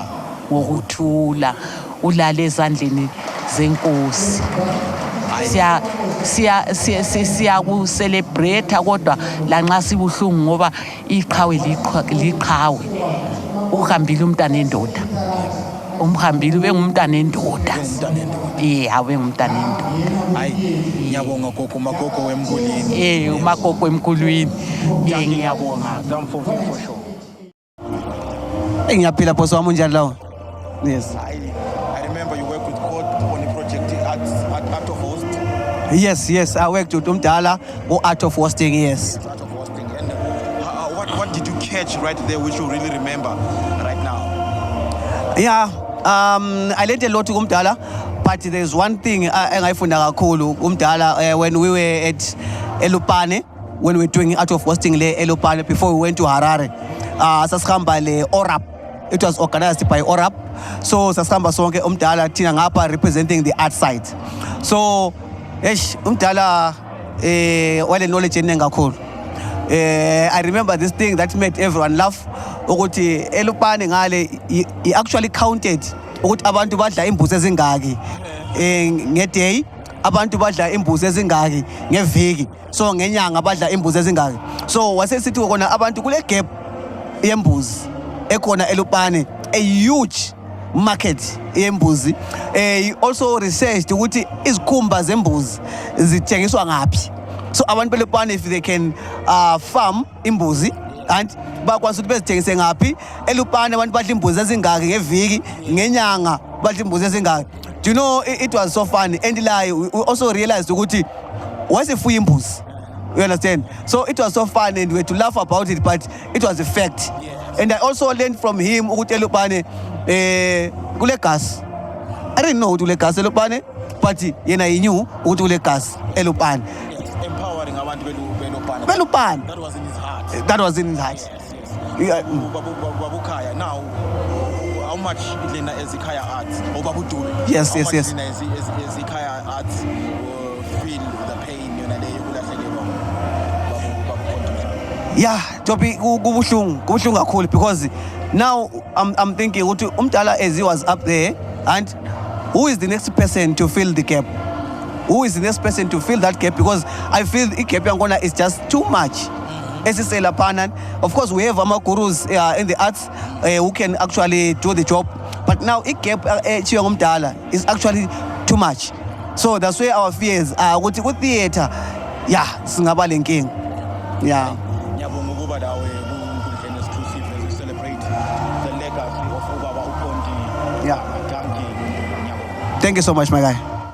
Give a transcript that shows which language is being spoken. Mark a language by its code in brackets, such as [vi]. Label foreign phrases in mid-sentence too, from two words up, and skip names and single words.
[nd] ngokuthula ulale ezandleni zenkosi siya ku celebrate kodwa lanxa sibuhlungu ngoba iqhawe liqhawe uhambile umntana endoda umhambile bengumntana endoda awe ngumntana endoda hayi ngiyabonga gogo magogo wemkulwini umagogo wemkulwini ngiyabonga [en] for sure [nd] ngiyaphila boss wami unjani lawo yes [en] I remember you work with Cont on a project at Art of Host. Yes, I worked with Umdala or Art of Hosting, yes. Art of Hosting. And what did you catch right there which you really remember right now? Yeah, I learned a lot to Umdala, but there's one thing [nd] engayifunda kakhulu Umdala [en] when we were at Elupane, when we were doing Art of Hosting le Elupane before we went to Harare. [nd] Sasihamba le ORAP. [en] It was organized by ORAP. [nd] So sasihamba sonke Umdala thina ngapha [en] representing the art side. [nd] So Umdala wale knowledge eningi kakhulu. [en] I remember this thing that made everyone laugh [nd] ukuthi Elupane ngale [en] he actually counted [nd] ukuthi abantu badla imbuzi ezingaki ngeday, abantu badla imbuzi ezingaki ngeviki, so ngenyanga badla imbuzi ezingaki. So wasesithi kona abantu kule gap yembuzi ekhona Elupane, [en] a huge market [nd] yembuzi. [en] He also researched [nd] ukuthi izikhumba zembuzi zithengiswa ngaphi. So abantu beLupane, [en] if they can farm [nd] imbuzi and bakwazi ukuthi bezithengise ngaphi eLupane, abantu badla imbuzi ezingaki ngeviki, ngenyanga badla imbuzi ezingaki. [en] Do you know, it was so funny. And we also realized [nd] ukuthi wasifuya imbuzi. [en] You understand? So it was so fun and we had to laugh about it, but it was a fact. And I also learned from him [nd] ukuthi eLupane kule gas. [en] I didn't know ukuthi kule gas eLupane, but yena he knew ukuthi kule gas eLupane. [nd] Empowering abantu beLupane. Belupane. [en] That was in his heart. That was in his heart. [nd] Babukhaya, now [en] how much [nd] lena ezikhaya arts or babudule? [en] Yes, how yes, much yes. [nd] lena ezikhaya arts [en] feel the pain [nd] yona leyo kulahlekelwa [en] Yeah, Topi, [nd] kubuhlungu kakhulu [en] because now I'm thinking [nd] ukuthi umdala [en] as he was up there, and who is the next person to fill the gap? Who is the next person to fill that gap? Because I feel the gap [nd] yangona [en] is just too much. Of course, we have our gurus in the arts who can actually do the job. But now, the gap is actually too much. So that's why our fears are with theater. [nd] Yeah, singaba linking. Yeah. Ngiyabonga ukuba lawe ku-Enkundleni exclusive [en] as we celebrate the legacy of [nd] ubaba uConti. [en] Yeah. Thank you so much, my guy.